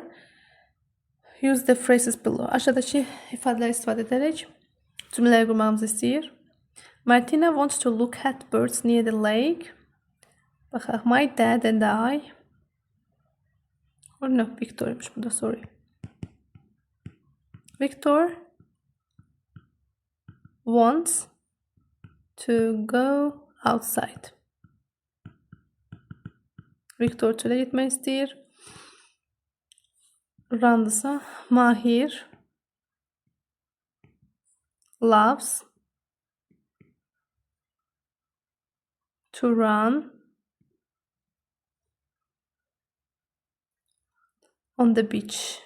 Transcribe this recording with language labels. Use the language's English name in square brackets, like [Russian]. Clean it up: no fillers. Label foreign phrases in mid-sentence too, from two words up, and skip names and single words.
[English] Use the phrases below. [Azerbaijani] Aşağıdakı ifadələri istifadə edərək cümlələri qurmağımızı istəyir. [English] Martina wants to look at birds near the lake. Baxaq. My dad and I. Or no, [Azerbaijani] Victor'ymuş bu da, [English] sorry. Victor wants to go outside. [Azerbaijani] Victor çölə getmək istəyir. [English] Randasa Mahir loves to run on the beach.